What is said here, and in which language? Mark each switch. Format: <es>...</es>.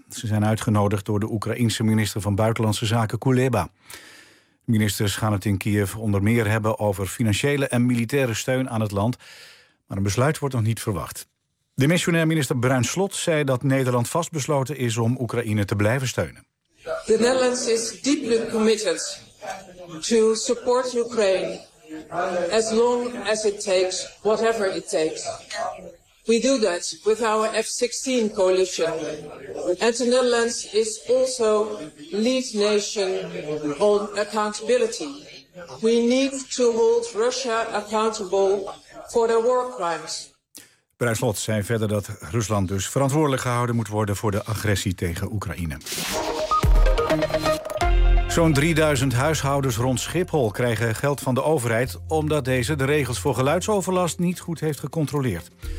<nl>Ze zijn uitgenodigd door de Oekraïense minister van Buitenlandse Zaken Kuleba. Ministers gaan het in Kiev onder meer hebben over financiële en militaire steun aan het land. Maar een besluit wordt nog niet verwacht. De missionair minister Bruin Slot zei dat Nederland vastbesloten is om Oekraïne te blijven steunen.</nl> <en>The Netherlands is deeply committed to support Ukraine as long as it takes, whatever it takes. We do that with our F-16 coalition. And the Netherlands is also lead nation on accountability. We need to hold Russia accountable for their war crimes.</en> <nl>Bruin Slot zei verder dat Rusland dus verantwoordelijk gehouden moet worden voor de agressie tegen Oekraïne. Zo'n 3000 huishoudens rond Schiphol krijgen geld van de overheid omdat deze de regels voor geluidsoverlast niet goed heeft gecontroleerd.</nl>